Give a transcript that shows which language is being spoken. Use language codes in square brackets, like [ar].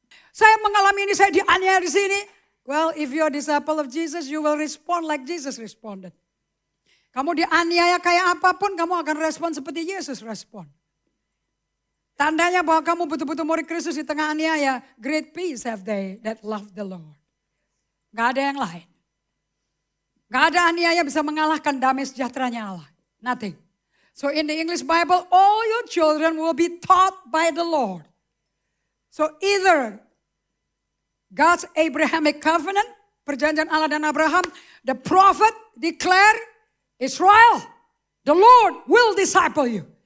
[id] Saya mengalami ini, saya dianiaya di sini. [en] Well, if you're a disciple of Jesus, you will respond like Jesus responded. [id] Kamu dianiaya kayak apapun, kamu akan respon seperti Yesus respon. Tandanya bahwa kamu betul-betul murid Kristus di tengah aniaya. [en] Great peace have they that love the Lord. [id] Gak ada yang lain. Gak ada aniaya bisa mengalahkan damai sejahteranya Allah. [en] Nothing. So in the English Bible, all your children will be taught by the Lord. So either God's Abrahamic covenant, [id] perjanjian Allah dan Abraham, [en] the prophet declare, Israel, the Lord will disciple you.